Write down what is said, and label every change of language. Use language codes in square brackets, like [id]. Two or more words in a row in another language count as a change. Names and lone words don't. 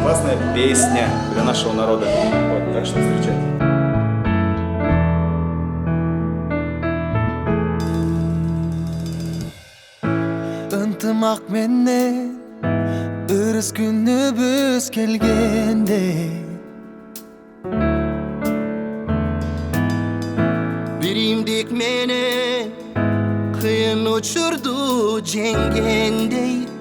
[ru] прекрасная песня для нашего народа. Вот, так что встречайте. [ky] Ынтымақ менен ырыс күнүбүз келгенде биримдик менен кыйын учурду жеңгендей